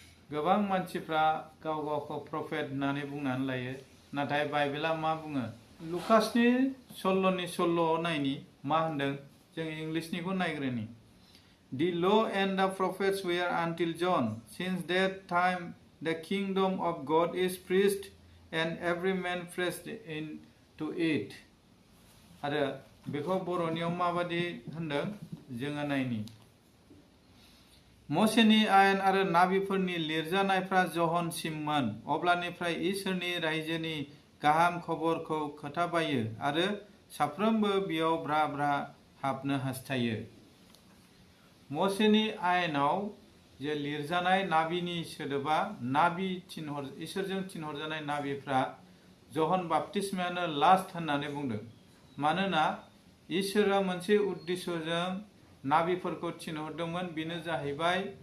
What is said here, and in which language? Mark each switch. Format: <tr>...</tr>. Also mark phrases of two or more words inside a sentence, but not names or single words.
<brx>गोबां मानसिफ्रा गाव गावखौ प्रफेट होननानै बुंनानै लायो नाथाय बाइबेला मा बुङो लुकासनि 16नि 16 नायनि मा होनदों जों इंलिशनिखौ नायग्रोनि</brx> <en>The law and the prophets were until John. Since that time the kingdom of God is preached and every man pressed into it.</en> <brx>आरो बेखौ बर'नियाव माबादि होनदों जोङो नायनि मोसेनि आयेन आरो नाबिफोरनि लिरजानायफ्रा जहनसिममोन अब्लानिफ्राय इसोरनि रायजोनि गाहाम खबरखौ खोथाबायो आरो साफ्रोमबो बेयाव ब्रा ब्रा हाबनो हास्थायो मोसेनि आयेनाव जे लिरजानाय नाबिनि सोदोबा नाबि इसोरजों थिनहरजानाय नाबिफ्रा जहन बाप्तिस्मायानो लास्ट होननानै बुंदों मानोना इसोरा मोनसे उद्देश्यजों नाबिफोरखौ थिनहरदोंमोन बेनो जाहैबाय</brx>